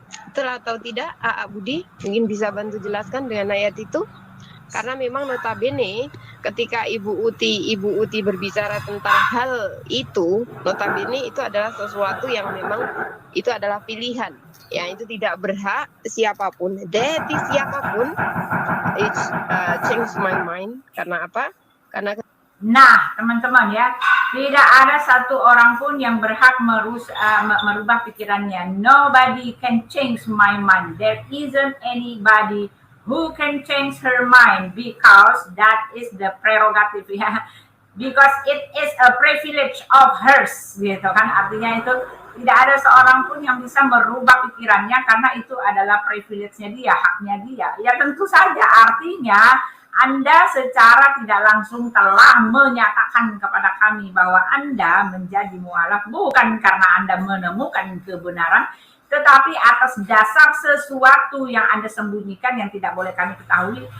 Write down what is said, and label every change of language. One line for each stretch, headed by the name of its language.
Indonesian: Betul atau tidak, Aa Budi mungkin bisa bantu jelaskan dengan ayat itu, karena memang notabene ketika Ibu Uti berbicara tentang hal itu, notabene itu adalah sesuatu yang memang itu adalah pilihan, ya itu tidak berhak siapapun, siapapun,
English: it change my mind.
Indonesian: Karena apa? Karena nah, teman-teman ya, tidak ada satu orang pun yang berhak merubah pikirannya.
English: Nobody can change my mind. There isn't anybody who can change her mind because that is the prerogative ya. Because it is a privilege of hers,
Indonesian: gitu kan. Artinya itu tidak ada seorang pun yang bisa merubah pikirannya karena itu adalah privilege-nya dia, haknya dia. Ya tentu saja artinya Anda secara tidak langsung telah menyatakan kepada kami bahwa Anda menjadi mualaf bukan karena Anda menemukan kebenaran, tetapi atas dasar sesuatu yang Anda sembunyikan yang tidak boleh kami ketahui.